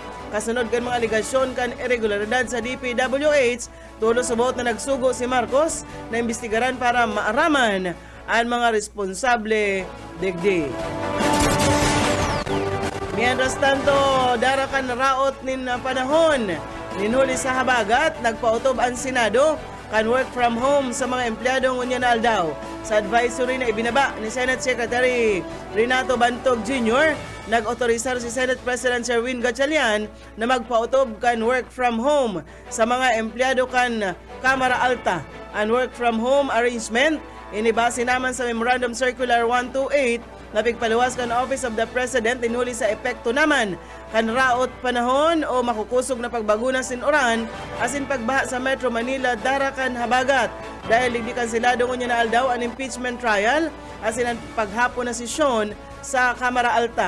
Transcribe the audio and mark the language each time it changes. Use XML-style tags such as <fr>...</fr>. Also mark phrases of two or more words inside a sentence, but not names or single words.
<bik>Kasunod kan mga aligasyon kan irregularidad sa DPWH, tulo subuot na nagsugo si Marcos na imbestigaran para maaraman ang mga responsable digdi. Mientras tanto, darakan raot nin panahon ninhuli sa habagat, nagpautob ang Senado kan</bik> <en>work from home</en> <bik>sa mga empleyadong unya na aldaw. Sa advisory na ibinaba ni Senate Secretary Renato Bantog Jr., nag-otorisar si Senate President Sherwin Gatchalian na magpautob kan</bik> <en>work from home</en> <bik>sa mga empleyado kan Kamara Alta. Ang</bik> <en>work from home arrangement</en> <bik>inibase naman sa Memorandum Circular 128 napigpaluwas kan Office of the President tinuli sa epekto naman kan raot panahon o makukusog na pagbaguna sinuran asin pagbaha sa Metro Manila darakan habagat dahil hindi kansilado ngunya na aldaw ang</bik> <en>impeachment trial</en> <bik>asin ang paghapon na sesyon sa Kamara Alta.</bik>